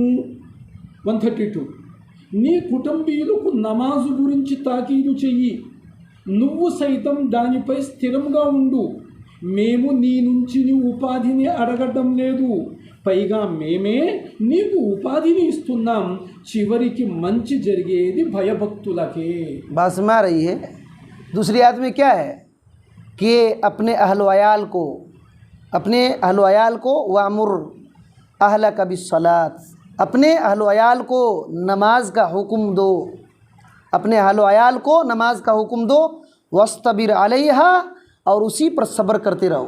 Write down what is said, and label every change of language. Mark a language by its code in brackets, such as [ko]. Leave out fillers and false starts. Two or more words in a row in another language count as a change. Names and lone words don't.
[te] 132 నీ కుటుంబీయులకు నమాజు గురించి తాకీదు చెయ్యి, నువ్వు సైతం దానిపై స్థిరంగా ఉండు। మేము నీ నుంచి నీ ఉపాధిని అడగటం లేదు, పైగా మేమే నీకు ఉపాధిని ఇస్తున్నాం। చివరికి మంచి జరిగేది భయభక్తులకే। [ur] بات سمجھ آ رہی ہے؟ دوسری آیت میں کیا ہے کہ اپنے اہل و عیال کو [ar] وامر اہلک بالصلاۃ، [ur] اپنے اہل و عیال کو نماز کا حکم دو، اپنے اہل و عیال کو نماز کا حکم دو، [ar] واصطبر علیہا، [ur] اور اسی پر صبر کرتے رہو۔